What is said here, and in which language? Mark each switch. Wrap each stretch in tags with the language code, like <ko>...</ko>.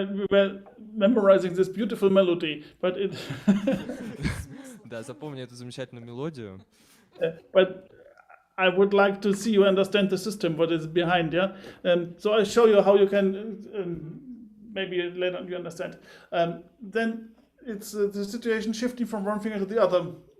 <en>Well, memorizing this beautiful melody, but it.</en> <ru>Да, запомни эту замечательную мелодию.</ru> <en>But I would like to see you understand the system, what is behind, yeah. So I show you how you can maybe later you understand. Then it's the situation shifting from one finger to the other.</en>